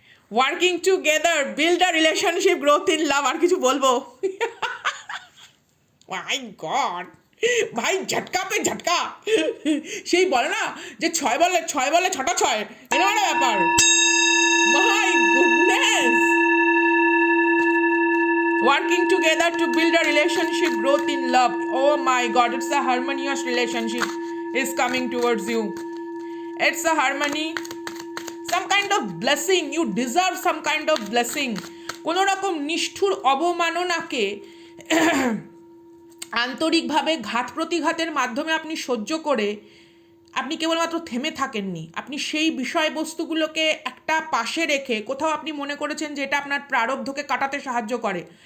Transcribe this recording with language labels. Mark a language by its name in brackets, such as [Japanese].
[English] Working together, build a relationship, growth in love. [Bangla] আর কিছু বলবো? মাই god ভাই, [Hindi] ঝটকা পে ঝটকা। [Bangla] সেই বলে না যে 6 বলে 6টা 6, এরকম একটা ব্যাপার। [English] My goodness. Working together to build a relationship, growth in love. Oh my God, it's a harmonious relationship is coming towards you. It's a harmony, some kind of blessing. You deserve some kind of blessing. [Bangla] কোনো রকম নিষ্ঠুর অবমাননাকে আন্তরিকভাবে ঘাত প্রতিঘাতের মাধ্যমে আপনি সহ্য করে আপনি কেবলমাত্র থেমে থাকেননি, আপনি সেই বিষয়বস্তুগুলোকে একটা পাশে রেখে কোথাও আপনি মনে করেছেন যে এটা আপনার প্রারব্ধকে কাটাতে সাহায্য করে।